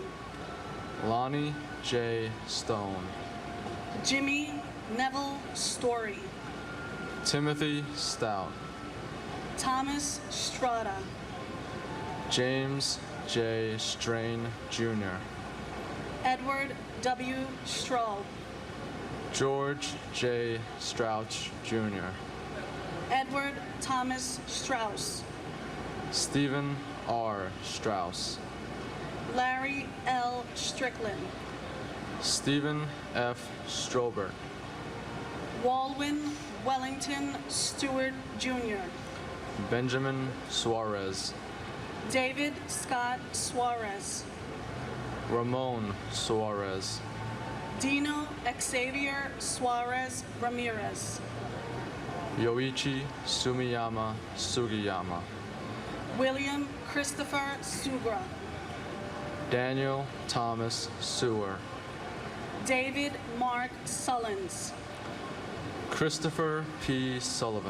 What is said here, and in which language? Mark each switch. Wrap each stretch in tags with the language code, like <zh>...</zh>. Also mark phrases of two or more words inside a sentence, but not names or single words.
<en>Lonnie J. Stone. Jimmy Neville Story. Timothy Stout. Thomas Strada, James J. Strain Jr., Edward W. Stroll, George J. Strouch Jr., Edward Thomas Strauss, Stephen R. Strauss, Larry L. Strickland, Stephen F. Strobert, Walwyn Wellington Stewart Jr., Benjamin Suarez, David Scott Suarez, Ramon Suarez, Dino Xavier Suarez Ramirez, Yoichi Sumiyama Sugiyama, William Christopher Sugra, Daniel Thomas Sewer, David Mark Sullins, Christopher P. Sullivan,</en>